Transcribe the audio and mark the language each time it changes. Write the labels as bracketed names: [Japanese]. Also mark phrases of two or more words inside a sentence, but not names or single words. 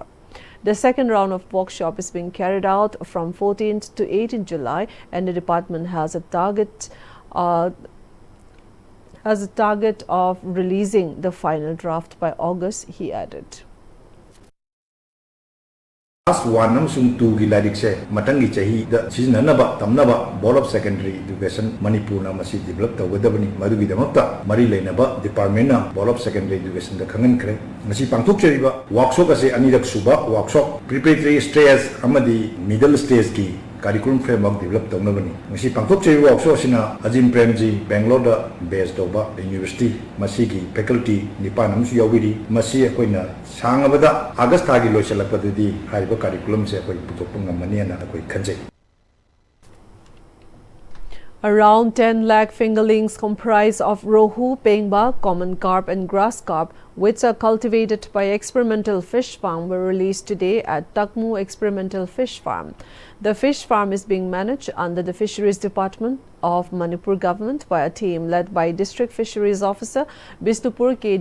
[English] The second round of workshop is being carried out from 14th to 18th July, and the department has a target of releasing the final draft by August, he added. [Manipuri] Class 1 amsung 2 gi ladik se matangi chahi da siznanaba tamnaba Board of Secondary Education Manipur na masi develop tawgadabani madugi damakta mari leinaba department na Board of Secondary Education da khangan khre ngasi pangthok cheriba workshop ase anirak suba [English] workshop preparatory stage [Manipuri] amadi [English] middle stage [Manipuri] ki [English] curriculum framework develop [Manipuri] tawnabani ngasi pangthok cheriba workshop sina Azim Premji Bangalore da based toba university masi gi faculty nipan amsu yawiri masi akoina Sangabada August thagi loisalakpadadi hariba curriculum se akoi putokpa ngamani na akoi khanjai. [English] Around 10 lakh fingerlings comprise of rohu, pengba, common carp and grass carp, which are cultivated by experimental fish farm, were released today at Takmu Experimental Fish Farm. The fish farm is being managed under the Fisheries Department of Manipur government by a team led by District Fisheries Officer Bisnupur K.